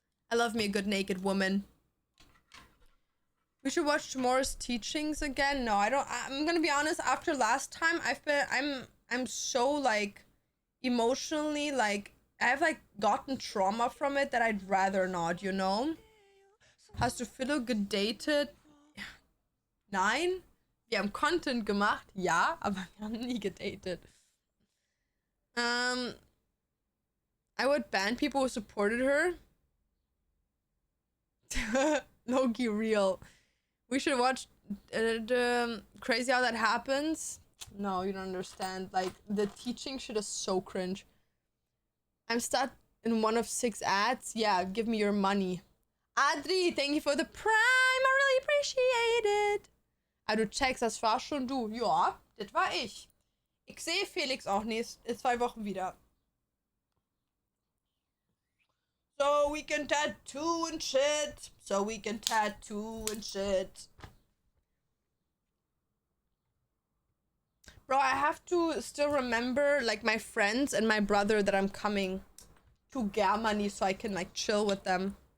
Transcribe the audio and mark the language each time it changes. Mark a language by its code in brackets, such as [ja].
[en] I love me a good naked woman. We should watch tomorrow's teachings again. No, I don't. I'm gonna be honest. After last time, I'm so, like, emotionally, like, I've, like, gotten trauma from it that I'd rather not, you know? [de] Hast du Philo gedatet? Nein. Wir haben Content gemacht, ja, aber wir haben nie gedatet. [en] I would ban people who supported her. Low-key real. We should watch Crazy How That Happens. No, you don't understand. Like, the teaching shit is so cringe. I'm stuck in one of 6 ads. Yeah, give me your money. Adri, thank you for the prime. I really appreciate it. [de] Ah, du checkst, das war schon du. Ja, das war ich. Ich sehe Felix auch in 2 Wochen wieder. [en] So we can tattoo and shit. So we can tattoo and shit. Bro, I have to still remember, like, my friends and my brother that I'm coming to Germany so I can, like, chill with them.